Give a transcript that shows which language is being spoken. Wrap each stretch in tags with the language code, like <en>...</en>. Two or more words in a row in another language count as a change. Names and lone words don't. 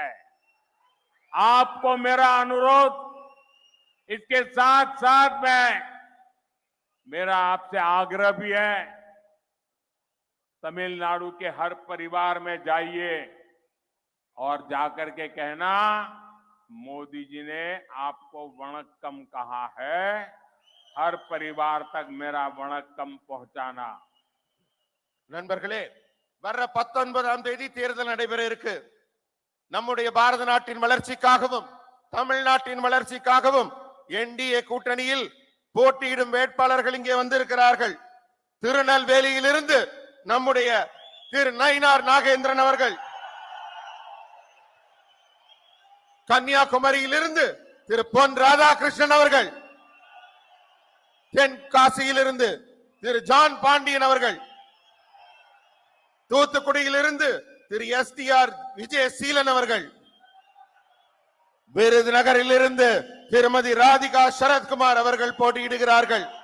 <hi>आपको मेरा अनुरोध, इसके साथ साथ मेरा आपसे आग्रह भी है, तमिलनाडु के हर परिवार में जाइए और जाकर के कहना, मोदी जी ने आपको वणक्कम कहा है, हर परिवार तक मेरा वणक्कम पहुंचाना.</hi> <ta>நண்பர்களே, வர்ற 19ஆம் தேதி தேர்தல் நடைபெற இருக்கு. நம்முடைய பாரத நாட்டின் வளர்ச்சிக்காகவும் தமிழ்நாட்டின் வளர்ச்சிக்காகவும் என்டிஏ கூட்டணியில் போட்டியிடும் வேட்பாளர்கள் இங்கே வந்திருக்கிறார்கள். திருநெல்வேலியிலிருந்து நம்முடைய திரு நயினார் நாகேந்திரன் அவர்கள், கன்னியாகுமரியிலிருந்து திரு பொன் ராதாகிருஷ்ணன் அவர்கள், தென்காசியிலிருந்து திரு ஜான் பாண்டியன் அவர்கள், தூத்துக்குடியிலிருந்து திரு STR விஜயசீலன் அவர்கள், விருதுநகரிலிருந்து திருமதி ராதிகா சரத்குமார் அவர்கள் போட்டியிடுகிறார்கள்.</ta>